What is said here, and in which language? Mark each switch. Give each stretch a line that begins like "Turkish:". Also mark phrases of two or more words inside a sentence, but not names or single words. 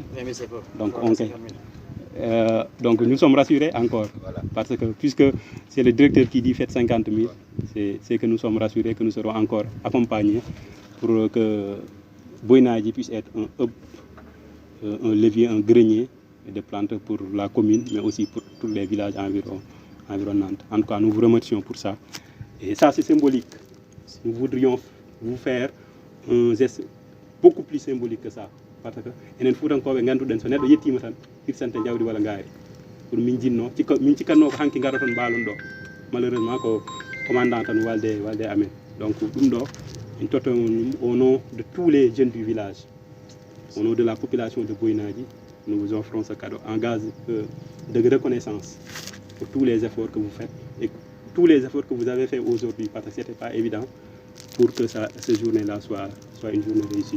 French: Donc nous sommes rassurés encore, parce que puisque c'est le directeur qui dit faites 50 000, c'est que nous sommes rassurés que nous serons encore accompagnés pour que Boynaji puisse être un hub, un levier, un grenier de plantes pour la commune, mais aussi pour tous les villages environnants. En tout cas, nous vous remercions pour ça. Et ça, c'est symbolique. Nous voudrions vous faire un geste beaucoup plus symbolique que ça. Parce que
Fula: enen fuutankoɓe ngannduɗen so neɗɗo yettima tan hirsante jawdi walla ngaari pour min jinno min cikkanno ko hanki ngara toon mbalon ɗo malheureusement ko commandant tan walde amen.
French: Donc
Fula: ɗum ɗo min toto
French: au nom de tous les jeunes du village, au nom de la population de Boynaji, nous vous offrons ce cadeau en gage de reconnaissance pour tous les efforts que vous faites et tous les efforts que vous avez fait aujourd'hui, parce que ce n'était pas évident pour que cette journée-là soit une journée réussie.